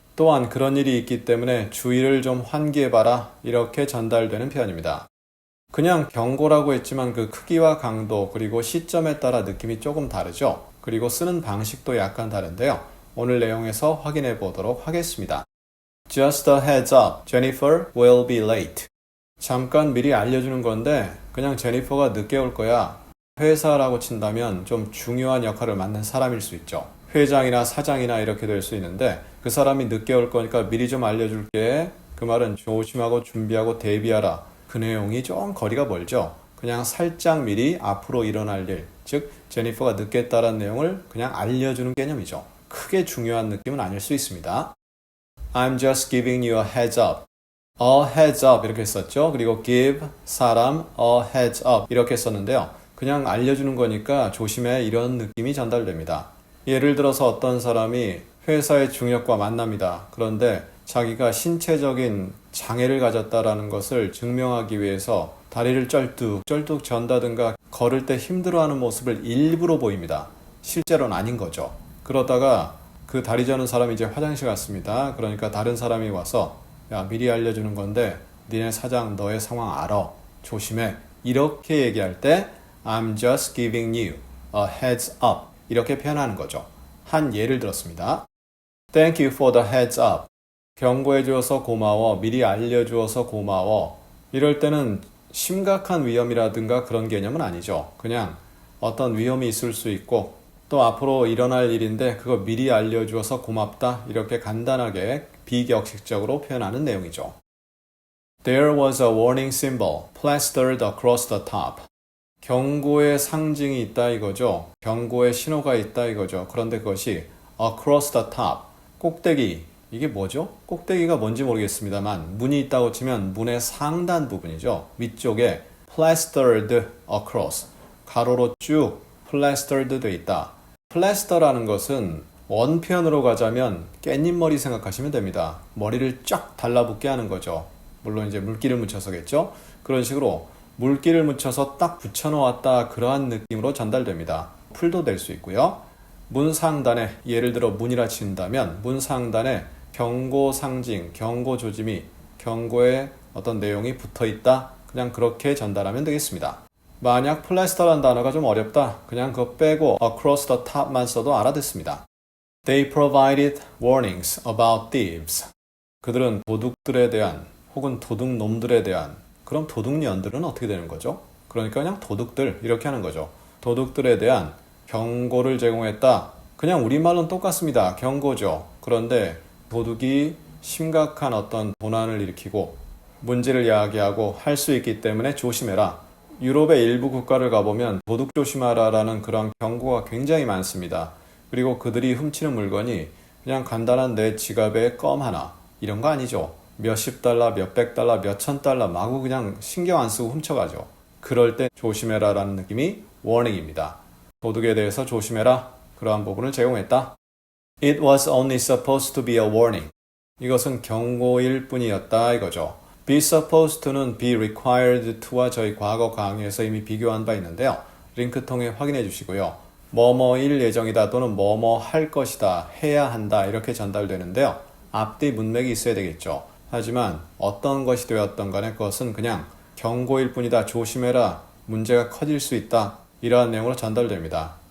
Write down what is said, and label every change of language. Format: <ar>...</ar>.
<ko>또한 그런 일이 있기 때문에 주의를 좀 환기해봐라, 이렇게 전달되는 표현입니다. 그냥 경고라고 했지만 그 크기와 강도 그리고 시점에 따라 느낌이 조금 다르죠. 그리고 쓰는 방식도 약간 다른데요. 오늘 내용에서 확인해 보도록 하겠습니다.</ko> <en>Just a heads up, Jennifer will be late.</en> <ko>잠깐 미리 알려주는 건데 그냥 제니퍼가 늦게 올 거야. 회사라고 친다면 좀 중요한 역할을 맡는 사람일 수 있죠. 회장이나 사장이나 이렇게 될 수 있는데 그 사람이 늦게 올 거니까 미리 좀 알려줄게. 그 말은 조심하고 준비하고 대비하라. 그 내용이 좀 거리가 멀죠. 그냥 살짝 미리 앞으로 일어날 일, 즉 제니퍼가 늦겠다라는 내용을 그냥 알려주는 개념이죠. 크게 중요한 느낌은 아닐 수 있습니다.</ko> <en>I'm just giving you a heads up. A heads up</en> <ko>이렇게 썼죠. 그리고 give, 사람, a heads up 이렇게 썼는데요. 그냥 알려주는 거니까 조심해, 이런 느낌이 전달됩니다. 예를 들어서 어떤 사람이 회사의 중역과 만납니다. 그런데 자기가 신체적인 장애를 가졌다라는 것을 증명하기 위해서 다리를 쩔뚝 전다든가 걸을 때 힘들어하는 모습을 일부러 보입니다. 실제로는 아닌 거죠. 그러다가 그 다리 저는 사람이 이제 화장실 갔습니다. 그러니까 다른 사람이 와서 야, 미리 알려주는 건데 니네 사장 너의 상황 알아. 조심해. 이렇게 얘기할 때</ko> <en>I'm just giving you a heads up</en> <ko>이렇게 표현하는 거죠. 한 예를 들었습니다.</ko> <en>Thank you for the heads up.</en> <ko>경고해 주어서 고마워. 미리 알려주어서 고마워. 이럴 때는 심각한 위험이라든가 그런 개념은 아니죠. 그냥 어떤 위험이 있을 수 있고 또 앞으로 일어날 일인데 그거 미리 알려주어서 고맙다. 이렇게 간단하게 비격식적으로 표현하는 내용이죠.</ko> <en>There was a warning symbol plastered across the top.</en> <ko>경고의 상징이 있다 이거죠. 경고의 신호가 있다 이거죠. 그런데 그것이</ko> <en>across the top,</en> <ko>꼭대기. 이게 뭐죠? 꼭대기가 뭔지 모르겠습니다만 문이 있다고 치면 문의 상단 부분이죠. 위쪽에</ko> <en>plastered across,</en> <ko>가로로 쭉 plastered 돼 있다. plaster라는 것은 원편으로 가자면 깻잎머리 생각하시면 됩니다. 머리를 쫙 달라붙게 하는 거죠. 물론 이제 물기를 묻혀서겠죠. 그런 식으로 물기를 묻혀서 딱 붙여놓았다, 그러한 느낌으로 전달됩니다. 풀도 될 수 있고요. 문 상단에, 예를 들어 문이라 친다면 문 상단에 경고 상징, 경고 조짐이, 경고의 어떤 내용이 붙어 있다. 그냥 그렇게 전달하면 되겠습니다. 만약 플래스터라는 단어가 좀 어렵다. 그냥 그거 빼고</ko> <en>across the top</en> <ko>만 써도 알아듣습니다.</ko> <en>They provided warnings about thieves.</en> <ko>그들은 도둑들에 대한 혹은 도둑놈들에 대한, 그럼 도둑년들은 어떻게 되는 거죠? 그러니까 그냥 도둑들 이렇게 하는 거죠. 도둑들에 대한 경고를 제공했다. 그냥 우리말로는 똑같습니다. 경고죠. 그런데 도둑이 심각한 어떤 도난을 일으키고 문제를 야기하고 할 수 있기 때문에 조심해라. 유럽의 일부 국가를 가보면 도둑 조심하라라는 그런 경고가 굉장히 많습니다. 그리고 그들이 훔치는 물건이 그냥 간단한 내 지갑에 껌 하나 이런 거 아니죠. 몇십 달러, 몇백 달러, 몇천 달러 마구 그냥 신경 안 쓰고 훔쳐가죠. 그럴 때 조심해라 라는 느낌이 warning입니다. 도둑에 대해서 조심해라, 그러한 부분을 제공했다.</ko> <en>It was only supposed to be a warning.</en> <ko>이것은 경고일 뿐이었다 이거죠. be supposed to는 be required to와 저희 과거 강의에서 이미 비교한 바 있는데요. 링크 통해 확인해 주시고요. 뭐뭐일 예정이다 또는 뭐뭐 할 것이다, 해야 한다 이렇게 전달되는데요. 앞뒤 문맥이 있어야 되겠죠. 하지만 어떤 것이 되었던 간에 그것은 그냥 경고일 뿐이다, 조심해라, 문제가 커질 수 있다 이러한 내용으로 전달됩니다.</ko>